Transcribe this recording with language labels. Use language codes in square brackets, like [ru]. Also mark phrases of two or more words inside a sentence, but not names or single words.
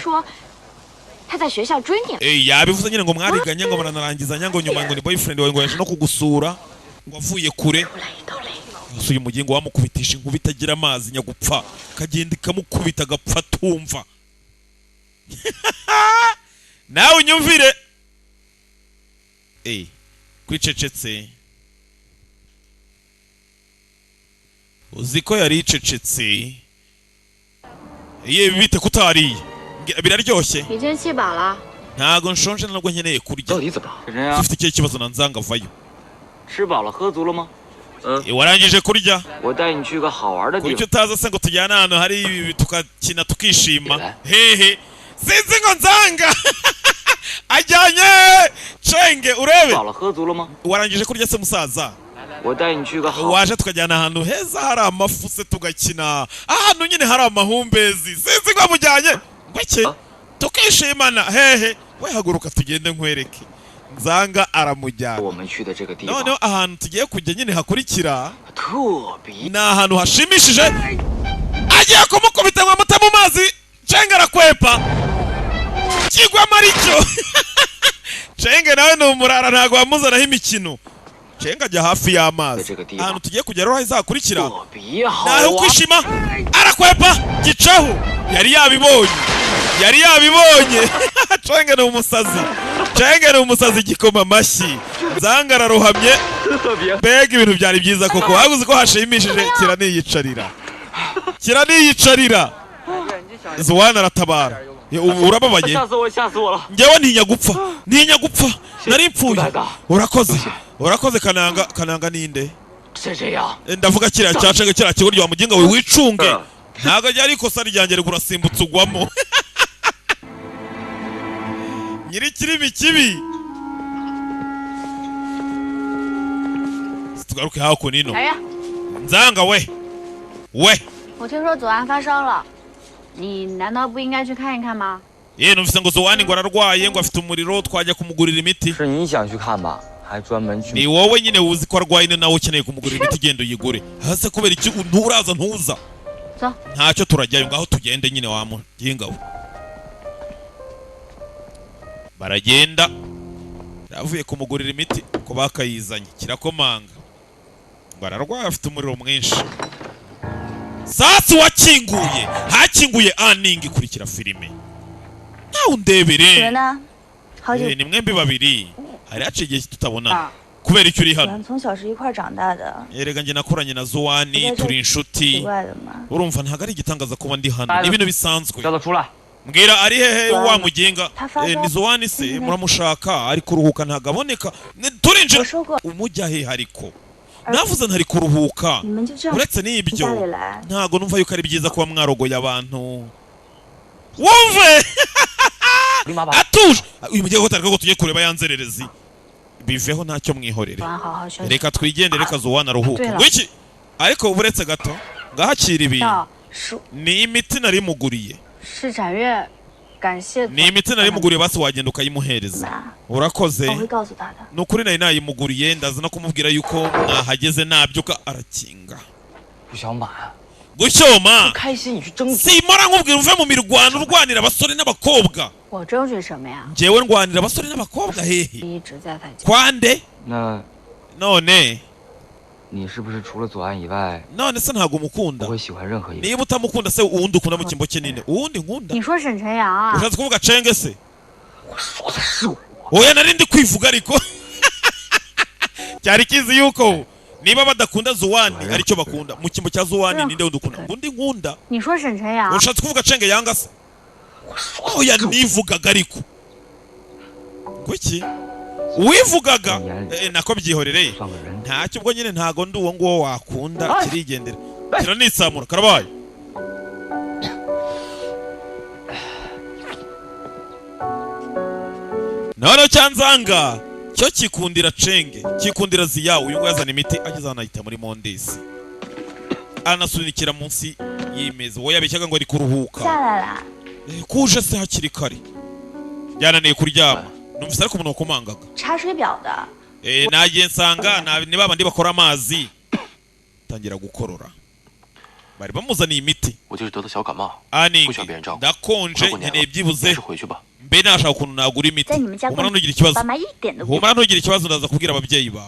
[zh] 说他在学校追你。 [rw] yabivuze nyine ngo mwariganye ngo muranarangizanya ngo nyuma ngo ni boyfriend wawe ngo yaje no kugusura ngo avuye kure [zh] 都来都来。 [rw] gusa uyu mugingo wamukubitisha inkuba itagira amazi nyagupfa kagenda ikamukubita agapfa tumva nawe unyumvire kwicecetse uzi ko yari icecetse bite kutariye biraryoshye [zh] 已经气饱了。 [rw] ntago nshonje ntabwo nkeneye [zh] 到 [rw] kurya [zh] 底怎么了？沈晨呀， [rw] ufite ikihe kibazo nanzanga vayo [zh] 吃饱了喝足了吗？ [rw] warangije kurya [zh] 我带你去个好玩的地 [rw] kuki [zh] 方。 [rw] utaza se ngo tujyane ahantu hari ibi tukakina tukishima hehe sinzi ngo nzanga ajyanye cenge [zh] 饱 [rw] urebe [zh] 了喝足了吗？ [rw] warangije kurya se musaza [zh] 我带你去个好。 [rw] waje tukajyana ahantu heza hari amafu se tugakina ahantu nyine hari amahumbezi sinzi ngo mujyanye ngweke tukishimana hehe we haguruka tugende nkwereke nzanga [zh] 我 [rw] aramujyana [zh] 们去的这个地方 [rw] noneho ahantu tugiye kujya nyine hakurikira [zh] 特别 [rw] ni ahantu hashimishije agiye kumukubita ngo amute mu mazi cenge arakwepa kigwamo aricyo cenge nawe ni umurara ntabwo wamuzanaho imikino cenge ajya hafi y'amazi ahantu tugiye kujya rero hazakurikira [zh] 特别好 [rw] nawe [zh] 玩。 [rw] kwishima arakwepa gicaho yari yabibonye yari yabibonye cenge ni umusazi cenge ni umusazi gikoma amashyi nzanga ararohamye [zh] 特别 [rw] mbega ibintu byari byiza koko haguze ko hashimishije kiraniyicarira kiraniyicarira zuwana aratabara urababaye [zh] 吓死我，吓死我了！ [rw] njyewe ntinya gupfa nari mpfuye urakoze kananga ninde [zh] 是这样， [rw] ndavuga kiriya cyacenge kiriya kigo rya muginga we wicunge ntabwo ryari ikosa ryanjye rero urasimbutse ugwamo nyiri kirimi kibi tugaruke hakuno ino [zh] 来呀， [rw] nzanga we [zh] 我听说左岸发烧了，你难道不应该去看一看吗？ [rw] ye numvise ngo zuwani ngo ararwaye ngo afite umuriro twajya kumugurira imiti [zh] 是你想去看吧？还专门去 [rw] ni wowe nyine uzi ko arwaye ni nawe ukeneye kumugurira imiti genda uyigure hase kubera iki nturaza ntuza [zh] 走， [rw] ntacyo turajyayo ngaho tugende nyine wa muginga we baragenda yavuye kumugurira imiti ko bakayizanye kirakomanga ngo ararwaye afite umuriro mwinshi sasi wakinguye hakinguye aningi ikurikira filime nawe undebere [zh] 呢？好久 [rw] ni mwembi babiri hari haciye igihe tutabonana kubera icyo uri [zh] 我 [rw] hano [zh] 们从小是一块儿长大的， [rw] erega njye nakoranye na zuwani turi [zh] 奇 [rw] inshuti [zh] 怪的吗？ [rw] urumva ntabwo ari igitangaza kuba ndi hano ni ibintu bisanzwe [zh] 叫他出来。 [rw] mbwira ari hehe wa mugenga Tafaza. ni Zuwani se muramushaka ari kuruhuka ntagaboneka turinjira [zh] 我说过， [rw] umujya he hariko navuze ntari kuruhuka [zh] 你们就这样 [rw] uretse [zh] 家 [rw] n'ibyo [zh] 里来。 [rw] ntago numva yuko ari byiza kuba mwarogoye abantu wumve [zh] 立马把 [rw] atuje uyu mugiye gutarika ko tugiye kureba yanzererezi biveho ntacyo mwihorere [zh] 祖安好好休息。 [rw] reka twigendere reka Zuwani aruhuke Twela. ngwiki ariko uretse gato ngahakira ibintu [zh] 要是 [rw] ni imiti nari muguriye [zh] 是展月，感谢祖 [rw] ni imiti nari muguriye basi wagenda ukayimuhereza [zh] 那 [rw] urakoze [zh] 我会告诉他的。 [rw] ni ukuri nari nayimuguriye ndaza no kumubwira yuko mwahageze nabyuka arakinga [zh] 不小满， [rw] gucyoma [zh] 开心你去争取。 [rw] simora nkubwira uve mu mirwano urwanira abasore n'abakobwa [zh] 我争取什么呀？ [rw] njyewe ndwanira abasore n'abakobwa hehe [zh] 一直在他家。 [rw] kwande [zh] 那 [rw] none [zh] 你是不是除了左岸以外， [rw] none se ntabwo [zh] 不 [rw] umukunda [zh] 会喜欢任何一个？ [rw] niba utamukunda se uwundi ukunda mu kimbo kinini uwundi nkunda [zh] 你说沈晨阳啊？ [rw] ushatse kuvuga cenge se [zh] 我说的是我。 [rw] oya nari ndi kwivuga ariko cyari kizi yuko niba badakunda Zuwani aricyo bakunda mu kimbo cya Zuwani ninde wundi ukunda undi nkunda [zh] 你说沈晨阳？ [rw] ushatse kuvuga cenge yanga se [zh] 我说的 [rw] oya [zh] 是我。 [rw] nivugaga ariko kuki uwivugaga nako byihorere [zh] 算个人。 [rw] ntacyo ubwo nyine ntago ndi uwo nguwo wakunda kirigendera kira nitsamura karabaye none cyanzanga cyo kikundira cenge kikundira ziyawe uyu nguyu yazana imiti ageze hano ahita muri mondesi anasunikira munsi y'imeza wowe yabeshyaga ngo ari kuruhuka [zh] 下来啦， [rw] kuje se hakiri kare byananiye kuryama numvise ariko umuntu wakomangaga [zh] 查水表的。 [rw] nagiye nsanga ni babandi bakora amazi tangira gukorora bari bamuzaniye imiti [zh] 我就是得了小感冒， [rw] ani [zh] 不需要别人照顾。 [rw] ndakonje [zh] 过年 [rw] nkeneye [zh] 了， [rw] byibuze [zh] 还是回去吧。 [rw] mbe nashaka ukuntu nagura imiti [zh] 在你们家 [rw] humura [zh] 过 [rw] ntugire ikibazo [zh] 爸妈一点都不。 [rw] humura ntugire ikibazo ndaza kubwira ababyeyi bawe